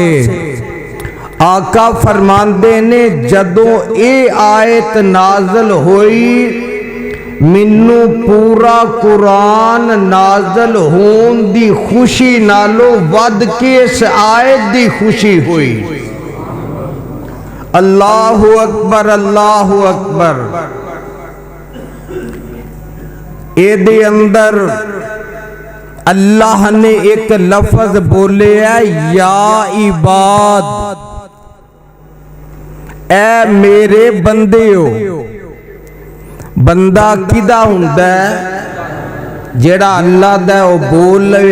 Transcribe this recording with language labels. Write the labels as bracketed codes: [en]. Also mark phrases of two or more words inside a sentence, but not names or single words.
[pa] ਆਕਾ ਫ਼ਰਮਾਂਦੇ ਨੇ, ਜਦੋਂ ਏ ਆਇਤ ਨਾਜ਼ਲ ਹੋਈ, ਮਿੰਨੂ ਪੂਰਾ ਕੁਰਾਨ ਨਾਜ਼ਲ ਹੋਣ ਦੀ ਖ਼ੁਸ਼ੀ ਨਾਲੋਂ ਵੱਧ ਕੇ ਇਸ ਆਇਤ ਦੀ ਖ਼ੁਸ਼ੀ ਹੋਈ। [ar] الله أكبر، الله أكبر. [pa] ਇਹਦੇ ਅੰਦਰ ਅੱਲਾਹ ਨੇ ਏਕ ਲਫ਼ਜ਼ ਬੋਲੇ ਹੈ [ar] يا عباد, [pa] ਐ ਮੇਰੇ ਬੰਦੇ ਹੋ। ਬੰਦਾ ਕਿਦਾ ਹੁੰਦਾ ਹੈ? ਜੇੜ੍ਹਾ ਅੱਲਾਹ ਦਾ ਵੋ ਬੋਲ ਲਵੇ।